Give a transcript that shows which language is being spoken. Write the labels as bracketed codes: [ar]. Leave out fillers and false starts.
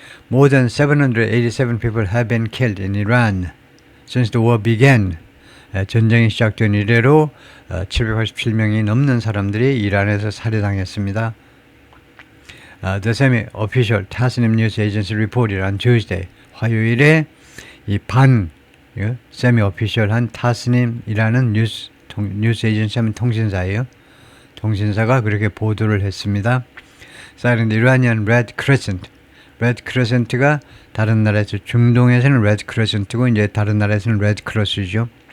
[en] More than 787 people have been killed in Iran since the war began. [ko] 전쟁이 시작된 이래로 787명이 넘는 사람들이 이란에서 살해당했습니다. [en] The semi-official Tasnim News Agency reported on Tuesday. [ko] 화요일에 이 semi-official한 타스님이라는 뉴스 에이전시 하면 통신사예요. 통신사가 그렇게 보도를 했습니다. [en] Citing the Iranian Red Crescent. [ko] Red Crescent가 다른 나라에서, 중동에서는 Red Crescent고 이제 다른 나라에서는 Red Cross죠.